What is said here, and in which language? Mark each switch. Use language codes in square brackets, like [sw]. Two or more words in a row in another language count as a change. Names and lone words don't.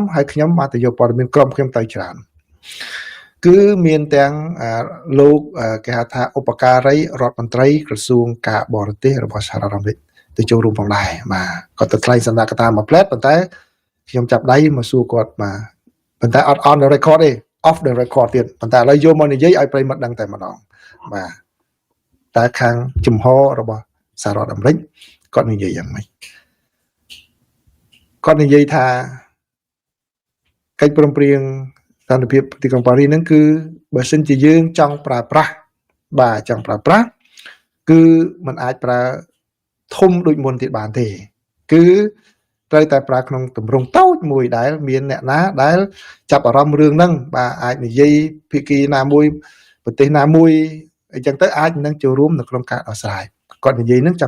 [km] ហើយខ្ញុំបានទៅយកព័ត៌មានក្រុមខ្ញុំទៅច្រើនគឺមានទាំងលោកគេហៅថាឧបការីរដ្ឋមន្ត្រីក្រសួងការបរទេសរបស់សហរដ្ឋអាមេរិកទៅចូលរួមផងដែរបាទគាត់ទៅថ្លែងសន្និកថាមួយផ្លែតប៉ុន្តែខ្ញុំចាប់ដៃមកសួរគាត់បាទប៉ុន្តែអត់ [en] on the record [km] ទេ [en] off the record [km] ទៀតប៉ុន្តែឥឡូវយកមកនិយាយឲ្យប្រិយមិត្តដឹងតែម្ដងបាទតែខាងជំហររបស់សហរដ្ឋអាមេរិកគាត់និយាយយ៉ាងម៉េច គាត់និយាយថាកិច្ចព្រមព្រៀងសន្តិភាពទីក្រុងប៉ារីសហ្នឹងគឺបើសិនជាយើងចង់ប្រើប្រាស់បាទចង់ប្រើប្រាស់គឺมันអាចប្រើធំដូចមុនទៀតបានទេគឺត្រូវតែប្រើក្នុងទម្រង់តូចមួយដែលមានអ្នកណាដែលចាប់អារម្មណ៍រឿងហ្នឹងបាទអាចនិយាយភាគីណាមួយប្រទេសណាមួយអញ្ចឹងទៅអាចនឹងចូលរួមនៅក្នុងការដោះស្រាយគាត់និយាយហ្នឹងចង់